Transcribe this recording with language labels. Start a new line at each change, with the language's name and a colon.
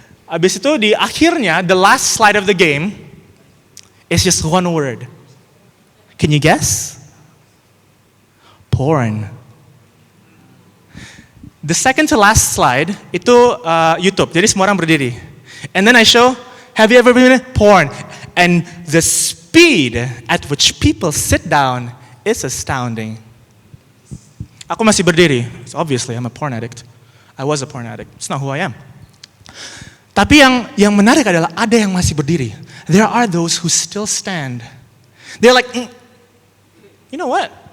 Indonesian: Abis itu di akhirnya,
English: the last slide of the game is just one word. Can you guess? Porn. The second to last slide itu YouTube.
Indonesian: Jadi semua orang berdiri.
English: And then I show, have you ever been in porn? And the speed at which people sit down is astounding.
Indonesian: Aku masih berdiri.
English: So obviously, I'm a porn addict. I was a porn addict. It's not who I am.
Indonesian: Tapi yang menarik adalah ada yang masih berdiri.
English: There are those who still stand. They're like, you know what?